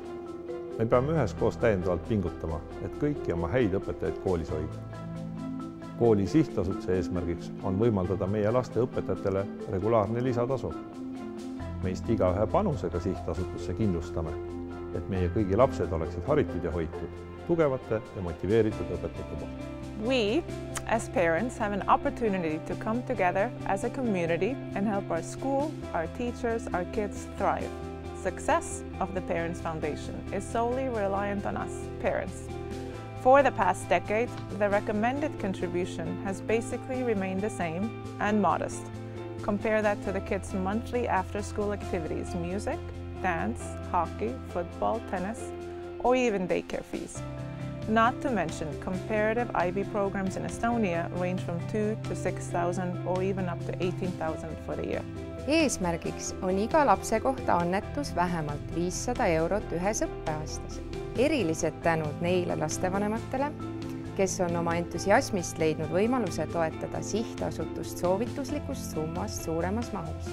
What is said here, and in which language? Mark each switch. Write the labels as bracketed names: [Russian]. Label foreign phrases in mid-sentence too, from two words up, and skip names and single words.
[Estonian] Me peame üheskoos täiendavalt pingutama, et kõiki oma häid õpetajaid koolis hoida. Kooli sihtasutuse eesmärgiks on võimaldada meie laste õpetajatele regulaarne lisatasu. Meist igaühe panusega sihtasutusse kindlustame, et meie kõigi lapsed oleksid haritud ja hoitud, tugevate ja motiveeritud õpetajate poolt. [English] We, as parents, have an opportunity to come together as a community and help our school, our teachers, our kids thrive. Success of the Parents Foundation is solely reliant on us, parents. For the past decade, the recommended contribution has basically remained the same and modest. Compare that to the kids' monthly after-school activities, music, dance, hockey, football, tennis, or even daycare fees. Not to mention, comparative IB programs in Estonia range from 2,000 to 6,000 or even up to 18,000 for the year. [Estonian] Eesmärgiks on iga lapse kohta annetus vähemalt 500 eurot ühes õppeaastas. Erilised tänud neile lastevanematele, kes on oma entusiasmist leidnud võimaluse toetada sihtasutust soovituslikust summast suuremas mahus.